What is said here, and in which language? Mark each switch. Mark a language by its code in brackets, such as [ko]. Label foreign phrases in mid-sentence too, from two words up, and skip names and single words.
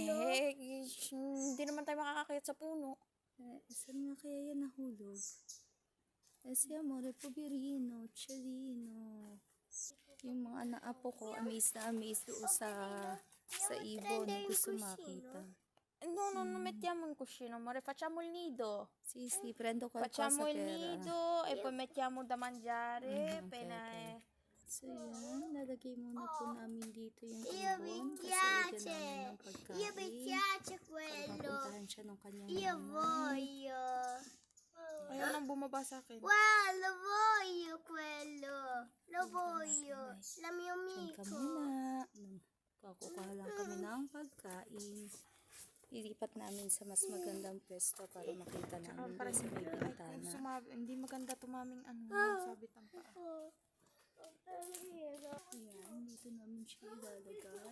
[tl] Hindi naman tayo makakakit sa puno. Saan nga kaya yan nahulog? Si [it] Amore Poverino, [tl] Chelino. Yung mga anak-apo ko, amazed na amazed doon sa ibon na gusto makita. [it] No, mettiamo in cuscino, amore, facciamo il nido. Sì, prendo Facciamo qualcosa il nido e poi mettiamo da mangiare appena [tl] So yan, lalagay muna po namin dito yung ibon kasi lagyan namin ng pagkain. [it] Io mi piace [tl] Para [it] quello. [tl] mapuntahan siya ng kanyang [it] Io [tl] nanay. [it] voglio. [tl] Ayaw nang bumaba sa akin. [it] Wow, lo voglio quello. Lo voglio. La mio [tl] Diyan [it] amico. [tl] kami na. Kakukuha lang kami ng pagkain. Ilipat namin sa mas magandang pwesto para makita namin doon sa may bintana. Hindi maganda tumaming sabit ang paa. Ayan, dito namin siya ilalagay.